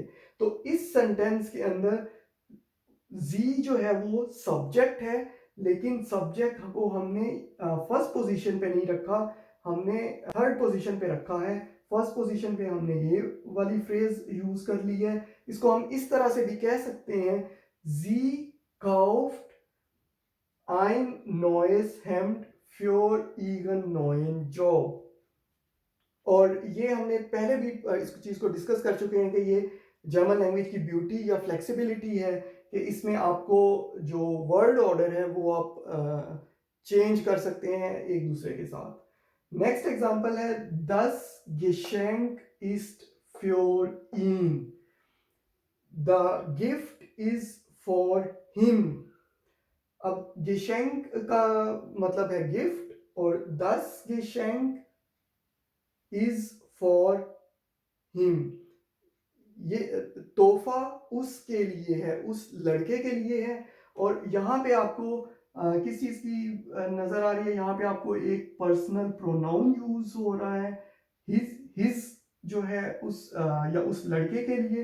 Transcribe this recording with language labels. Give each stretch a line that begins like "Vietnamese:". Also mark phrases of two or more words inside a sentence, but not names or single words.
Hindi: तो इस सेंटेंस के अंदर जी जो है वो सब्जेक्ट है, लेकिन सब्जेक्ट को हमने
English: first position
Hindi: पे नहीं रखा, हमने
English: third position
Hindi: पे रखा है।
English: first position
Hindi: पे हमने ये वाली फ्रेज यूज कर ली है। इसको हम इस तरह से भी कह सकते हैं,
German: Sie kauft ein neues Hemd für ihren neuen Job.
Hindi: और ये हमने पहले भी इस चीज़ को डिस्कस कर चुके हैं कि ये
English: German language
Hindi: की ब्यूटी या फ्लेक्सिबिलिटी है कि इसमें आपको जो
English: word order
Hindi: है वो आप चेंज कर सकते हैं एक दूसरे के साथ।
English: next example
Hindi: है,
German: das Geschenk ist für ihn,
English: the gift is for him।
Hindi: अब geschenk का मतलब है गिफ्ट, और
German: das Geschenk
English: is for him,
Hindi: ये तोहफा उसके लिए है, उस लड़के के लिए है। और यहाँ पे आपको किस चीज़ की नज़र आ रही है, यहाँ पे आपको एक
English: personal pronoun
Hindi: यूज हो रहा है, हिज जो है उस या उस लड़के के लिए।